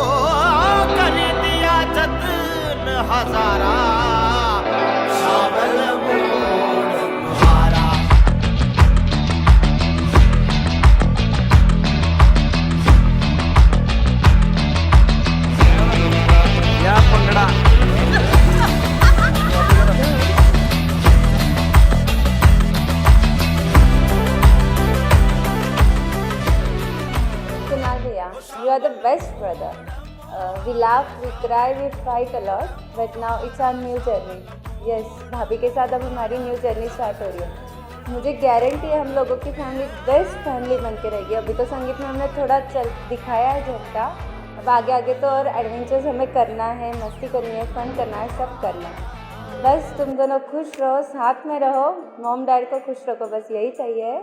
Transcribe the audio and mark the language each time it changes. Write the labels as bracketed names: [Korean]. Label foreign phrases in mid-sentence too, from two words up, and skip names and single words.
[Punjabi] ਕਰ ਦਿਆ ਜਤਨ ਹਜ਼ਾਰਾ ਸ਼ਾਵਲ ਮੋੜ ਮੁਹਾਰਾ। ਯਾ ਪੰਗੜਾ [English] You are the best brother. We laugh, we cry, we fight a lot, but now it's our new journey. Yes, [Hindi] भाभी के साथ अब हमारी [English] new journey start [Hindi] हो रही है। मुझे गारंटी है हम लोगों की फैमिली [English] best family [Hindi] बन के रहेगी। अभी तो संगीत में हमने थोड़ा दिखाया है झटका, अब आगे आगे तो और एडवेंचर्स हमें करना है, मस्ती करनी है, फन करना है, सब करना है। बस तुम दोनों खुश रहो, साथ में रहो, [English] mom dad [Hindi] को खुश रखो, बस यही चाहिए।